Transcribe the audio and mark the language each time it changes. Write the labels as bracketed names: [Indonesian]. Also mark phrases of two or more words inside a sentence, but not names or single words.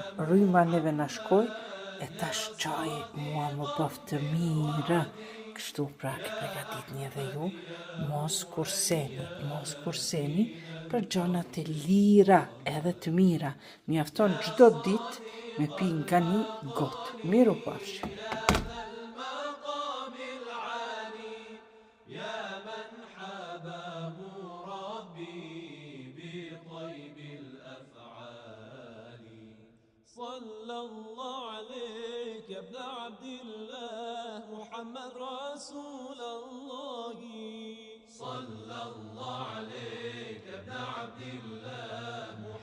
[Albanian] Rryma neve na shkoj, e tash çaj mua më bëf të mirë. Kështu pra ke përgatitni edhe ju, mos kurseni për gjonat e lira edhe të mira. Mjafton çdo ditë me pi nga një gotë. Miru pafshim. [Arabic] صلى الله عليك يا ابن عبد الله محمد رسول الله صلى الله عليك يا ابن عبد الله